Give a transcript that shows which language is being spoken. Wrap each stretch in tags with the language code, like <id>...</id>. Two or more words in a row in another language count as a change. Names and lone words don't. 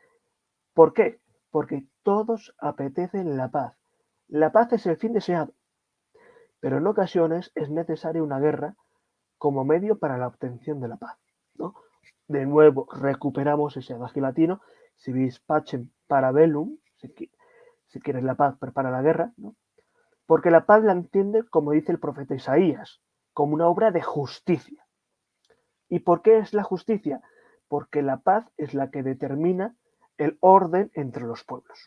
<es>¿Por qué? Porque todos apetecen la paz. La paz es el fin deseado, pero en ocasiones es necesaria una guerra como medio para la obtención de la paz, ¿no? De nuevo, recuperamos ese adagio latino,</es> <la>si vis pacem para bellum,</la> <es>si quieres la paz, prepara la guerra, ¿no? Porque la paz la entiende, como dice el profeta Isaías, como una obra de justicia. ¿Y por qué es la justicia? Porque la paz es la que determina el orden entre los pueblos.</es>